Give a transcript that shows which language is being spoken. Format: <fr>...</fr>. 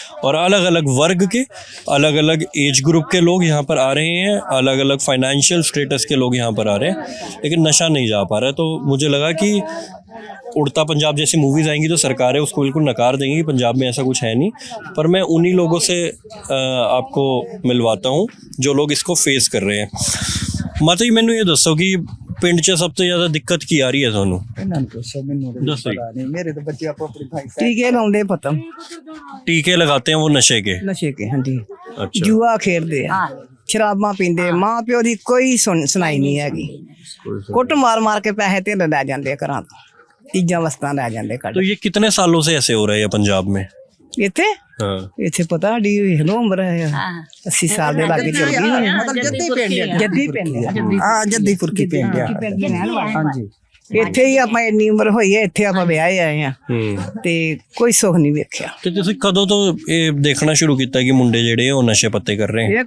<hi>और अलग अलग वर्ग के, अलग अलग एज ग्रुप के लोग यहाँ पर आ रहे हैं, अलग अलग फाइनेंशियल स्टेटस के लोग यहाँ पर आ रहे हैं, लेकिन नशा नहीं जा पा रहा है। तो मुझे लगा कि उड़ता पंजाब जैसी मूवीज़ आएंगी तो सरकारें उसको बिल्कुल नकार देंगी कि पंजाब में ऐसा कुछ है नहीं, पर मैं उन्हीं लोगों से आपको मिलवाता हूँ जो लोग इसको फेस कर रहे हैं।</hi> <pa>माता जी मैनू ये दसो कि पिंड 'ਚ ਸਭ ਤੋਂ ਜ਼ਿਆਦਾ ਦਿੱਕਤ ਕੀ ਆ ਰਹੀ ਹੈ ਤੁਹਾਨੂੰ? ਇਹਨਾਂ ਨੂੰ ਪੁੱਛੋ, ਮੈਨੂੰ ਤਾਂ ਦੱਸੋ ਜੀ। ਪਤਾ ਨਹੀਂ। ਮੇਰੇ ਤਾਂ ਬੱਚੇ ਆਪੋ ਆਪਣੀ ਭਾਈ ਟੀਕੇ ਲਾਉਂਦੇ ਪਤਾ</pa> <hi>टीके लगाते हैं वो नशे के?</hi> <pa>ਨਸ਼ੇ ਕੇ ਹਾਂਜੀ, अच्छा, ਜੂਆ ਖੇਡਦੇ ਆ, ਸ਼ਰਾਬਾਂ ਪੀਂਦੇ, ਮਾਂ ਪਿਓ ਦੀ ਕੋਈ ਸੁਣਾਈ ਨਹੀਂ ਹੈਗੀ। ਕੁੱਟ ਮਾਰ ਮਾਰ ਕੇ ਪੈਸੇ ਤੇ ਲੈ ਜਾਂਦੇ ਆ ਘਰਾਂ ਤੋਂ, ਚੀਜ਼ਾਂ ਵਸਤਾਂ ਲੈ ਜਾਂਦੇ ਕੱਢ।</pa> <hi>तो ये कितने सालों से ऐसे हो रहा है ये पंजाब में?</hi> <pa>ਇੱਥੇ हाँ, ਇੱਥੇ ਪਤਾ ਸਾਡੀ ਵੇਖ ਲਓ ਉਮਰ ਹੈ 80 ਸਾਲ ਦੇ ਲਾਗੇ ਚਲ ਗਈ ਹੋਣੀ। ਜੱਦੀ ਪਿੰਡ ਆ, ਜੱਦੀ ਪੁਰਕੀ ਪਿੰਡ ਆ ਹਾਂਜੀ। ਇੱਥੇ ਹੀ ਆਪਾਂ ਇੰਨੀ ਉਮਰ ਹੋਈ ਹੈ, ਇੱਥੇ ਆਪਾਂ ਵਿਆਹੇ ਆਏ ਆ ਤੇ ਕੋਈ ਸੁੱਖ ਨਹੀਂ ਵੇਖਿਆ। ਤੇ ਤੁਸੀਂ ਕਦੋਂ ਤੋਂ ਇਹ ਦੇਖਣਾ ਸ਼ੁਰੂ ਕੀਤਾ ਕਿ ਮੁੰਡੇ ਜਿਹੜੇ ਉਹ ਨਸ਼ੇ ਪੱਤੇ ਕਰ ਰਹੇ</pa>